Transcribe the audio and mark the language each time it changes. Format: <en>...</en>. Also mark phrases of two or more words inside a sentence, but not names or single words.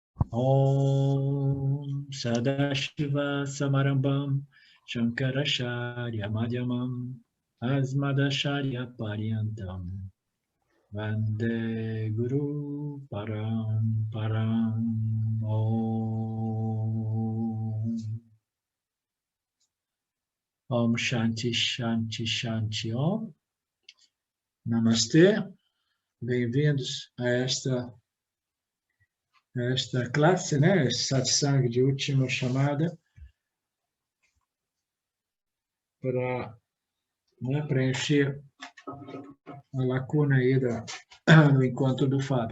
<sa>Om Sadashiva Samarambam Shankaracharya Madhyamam Asmadacharya Paryantam Vande Guru Paramparam. Om. Om Shanti Shanti Shanti Om.</sa> <pt>Namastê. Bem-vindos a esta classe, né? Esse satsang de última chamada para, né, preencher a lacuna aí do encontro do Fábio.</pt>